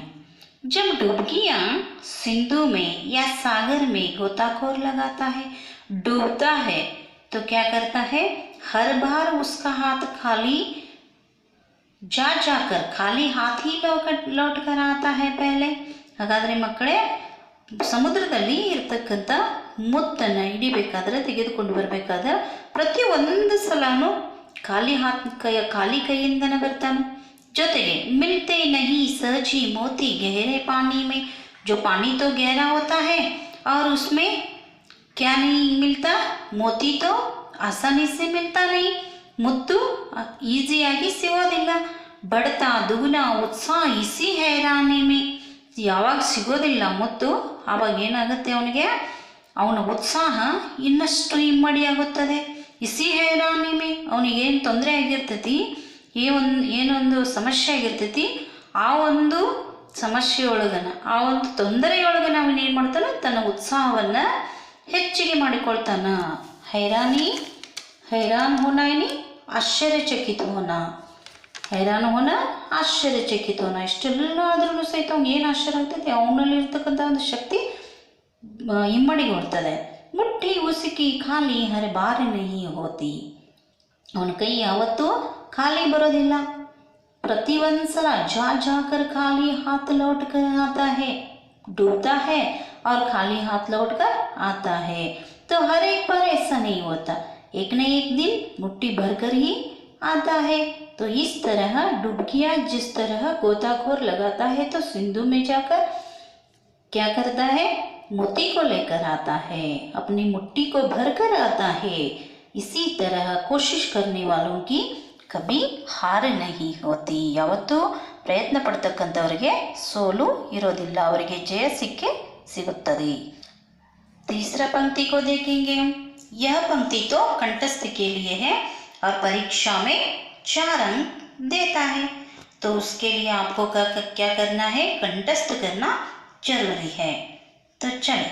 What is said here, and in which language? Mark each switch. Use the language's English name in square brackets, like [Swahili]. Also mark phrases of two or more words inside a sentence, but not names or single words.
[Hindi] जब डुबकियाँ सिंधु में या सागर में गोताखोर लगाता है, डूबता है, तो क्या करता है, हर बार उसका हाथ खाली जा जाकर खाली हाथ ही लौट कर आता है पहले. [Kannada] ಹಾಗಾದರೆ ಮಕ್ಕಳೇ, ಸಮುದ್ರದಲ್ಲಿ ಇರ್ತಕ್ಕಂಥ ಮುತ್ತನ್ನು ಹಿಡಿಬೇಕಾದ್ರೆ, ತೆಗೆದುಕೊಂಡು ಬರಬೇಕಾದ್ರೆ ಪ್ರತಿಯೊಂದು ಸಲನೂ ಖಾಲಿ ಕೈಯಿಂದನೇ ಬರ್ತಾನೆ. [Hindi] ಜೊತೆಗೆ मिलते नहीं सजी मोती गहरे पानी में, जो पानी तो गहरा होता है और उसमें क्या नहीं मिलता, मोती तो आसानी से मिलता नहीं, [Kannada] ಮುತ್ತು ಈಸಿಯಾಗಿ ಸಿಗೋದಿಲ್ಲ. [Hindi] बढ़ता दुगना उत्साह इसी हैरानी में, [Kannada] ಯಾವಾಗ ಸಿಗೋದಿಲ್ಲ ಮುತ್ತು, ಆವಾಗ ಏನಾಗುತ್ತೆ, ಅವನ ಉತ್ಸಾಹ ಇನ್ನಷ್ಟು ಇಮ್ಮಡಿಯಾಗುತ್ತದೆ. [Hindi] ಇಸಿ हैरानी में, [Kannada] ಅವನಿಗೇನು ತೊಂದರೆ ಆಗಿರ್ತೈತಿ, ಏನೊಂದು ಸಮಸ್ಯೆ ಆಗಿರ್ತೈತಿ, ಆ ಒಂದು ಸಮಸ್ಯೆಯೊಳಗನ, ಆ ಒಂದು ತೊಂದರೆಯೊಳಗನ ಅವನೇನು ಮಾಡ್ತಾನೆ, ತನ್ನ ಉತ್ಸಾಹವನ್ನು ಹೆಚ್ಚಿಗೆ ಮಾಡಿಕೊಳ್ತಾನ. [Hindi] हैरान होना यानी आश्चर्यचकित होना, हैरान होना आश्चर्यचकित होना. [Kannada] ಇಷ್ಟೆಲ್ಲ ಆದ್ರೂ ಸಹಿತ ಅವ್ನಿಗೆ ಏನು ಆಶ್ಚರ್ಯ ಆಗ್ತೈತಿ, ಅವನಲ್ಲಿರ್ತಕ್ಕಂಥ ಒಂದು ಶಕ್ತಿ ಇಮ್ಮಡಿಗೊಳ್ತದೆ. [Hindi] मुट्ठी उसकी खाली हर बार नहीं होती, [Kannada] ಅವನ ಕೈ ಯಾವತ್ತೂ ಖಾಲಿ ಬರೋದಿಲ್ಲ. [Hindi] प्रति ಒಂದ್ಸಲ जा जाकर खाली हाथ लौट कर आता है, डूबता है और खाली हाथ लौट कर आता है. तो हर एक बार ऐसा नहीं होता, एक न एक दिन मुट्ठी भरकर ही आता है. तो इस तरह डुबकिया जिस तरह गोताखोर लगाता है, तो सिंधु में जाकर क्या करता है, मोती को लेकर आता है, अपनी मुट्ठी को भर कर आता है. इसी तरह कोशिश करने वालों की कभी हार नहीं होती. [Kannada] ಯಾವತ್ತೂ ಪ್ರಯತ್ನ ಪಡ್ತಕ್ಕಂಥವರಿಗೆ ಸೋಲು ಇರೋದಿಲ್ಲ, ಅವರಿಗೆ ಜಯ ಸಿಗುತ್ತದೆ. [Hindi] तीसरा पंक्ति को देखेंगे हम. यह पंक्ति तो कंठस्थ के लिए है और परीक्षा में 4 अंक देता है. तो उसके लिए आपको क्या करना है, कंठस्थ करना जरूरी है. तो चले.